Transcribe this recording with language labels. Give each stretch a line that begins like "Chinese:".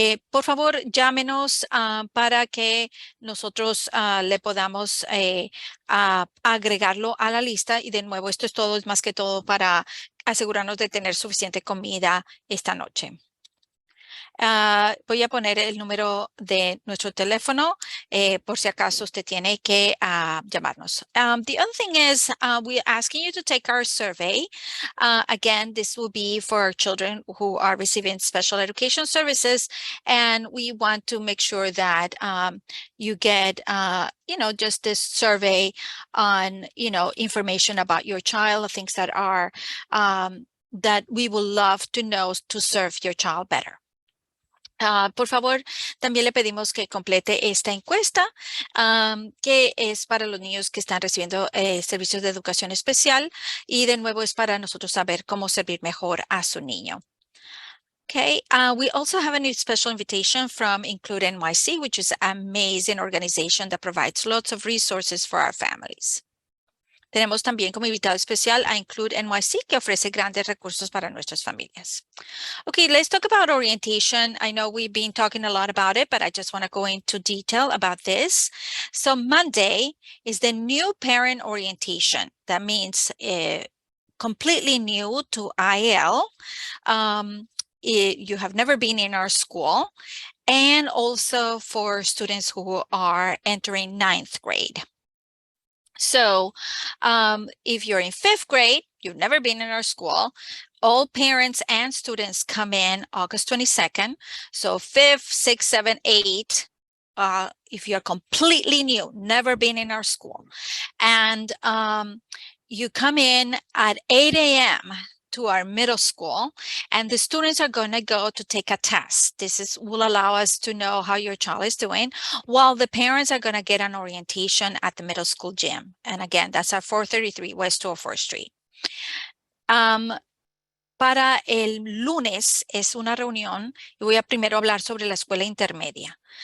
Spanish: por favor, llámenos para que nosotros le podamos agregarlo a la lista. Y de nuevo, esto es todo, es más que todo para asegurarnos de tener suficiente comida esta noche. Voy a poner el número de nuestro teléfono por si acaso usted tiene que llamarnos.
English: The other thing is we're asking you to take our survey. Again, this will be for children who are receiving special education services, and we want to make sure that you get just this survey on, information about your child, things that are that we would love to know to serve your child better.
Spanish: Por favor, también le pedimos que complete esta encuesta, que es para los niños que están recibiendo servicios de educación especial, y de nuevo es para nosotros saber cómo servir mejor a su niño.
English: Okay, we also have a new special invitation from Include NYC, which is an amazing organization that provides lots of resources for our families.
Spanish: Tenemos también como invitado especial a Include NYC, que ofrece grandes recursos para nuestras familias.
English: Okay, let's talk about orientation. I know we've been talking a lot about it, but I just want to go into detail about this. So Monday is the new parent orientation. That means completely new to IL. You have never been in our school, and also for students who are entering 9th grade. So if you're in 5th grade, you've never been in our school, all parents and students come in August 22nd. So 5th, 6th, 7th, 8th, if you're completely new, never been in our school, and you come in at 8 a.m. to our middle school, and the students are going to go to take a test. Will allow us to know how your child is doing, while the parents are going to get an orientation at the middle school gym. And again, that's at 433 West 204th Street.
Spanish: Para el lunes es una reunión, y voy a primero hablar sobre la escuela intermedia.